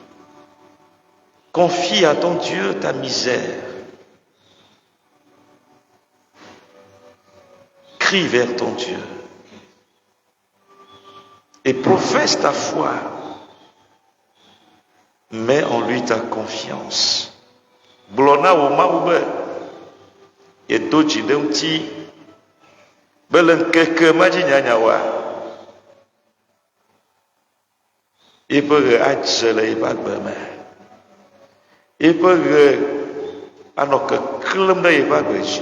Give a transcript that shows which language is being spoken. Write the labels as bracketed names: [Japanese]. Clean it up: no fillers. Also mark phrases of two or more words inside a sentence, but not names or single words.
[French] Confie à ton Dieu ta misère. Crie vers ton Dieu et professe ta foi. Mets en lui ta confiance. [Ewe] Blona wo mawu be yedo dzi ɖe ŋuti be le ŋkeke ma dzi nyanyawoa, yiƒe ɣe adze le yiƒe agbe me. Yiƒe ɣe anɔ keklẽm ɖe yiƒe agbe dzi.